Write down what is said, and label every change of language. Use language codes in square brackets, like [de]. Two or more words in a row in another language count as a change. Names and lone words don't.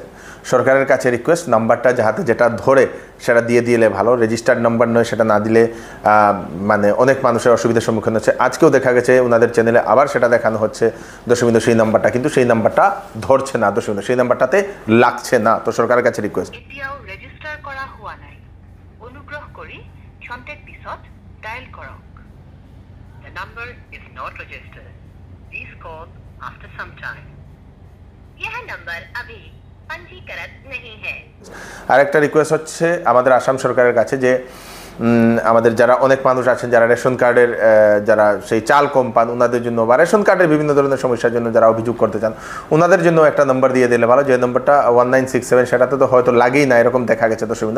[bn] সরকারের কাছে রিকোয়েস্ট, নাম্বারটা যাহাতে যেটা ধরে সেটা দিয়ে দিলে ভালো। [en] registered number [bn] নয়, সেটা না দিলে মানে অনেক মানুষের অসুবিধার সম্মুখীন হচ্ছে। আজকেও দেখা গেছে ওনাদের চ্যানেলে আবার সেটা দেখানো হচ্ছে দর্শকবৃন্দ, সেই নাম্বারটা, কিন্তু সেই নাম্বারটা ধরছে না দর্শকবৃন্দ, সেই নাম্বারটাতে লাগছে না। তো সরকারের কাছে রিকোয়েস্ট, [as] এতিয়াও রেজিস্টার করা হোৱা নাই, অনুগ্রহ কৰি ক্ষন্তেক পিছত ডায়াল কৰক। [en] The number is not registered. Please call after some time. [hi] यह नंबर अभी पंजीकृत नहीं है। [bn] আরেকটা রিকোয়েস্ট হচ্ছে আমাদের আসাম সরকারের কাছে যে আমাদের যারা অনেক মানুষ আছেন যারা রেশন কার্ডের যারা সেই চাল কম পান, ওনাদের জন্য বা রেশন কার্ডের বিভিন্ন ধরনের সমস্যার জন্য যারা অভিযোগ করতে চান, ওনাদের জন্য একটা নম্বর দিয়ে দিলে ভালো। যে নম্বরটা 1967, সেটাতে তো হয়তো লাগেই না, এরকম দেখা গেছে দর্শকবৃন্দ।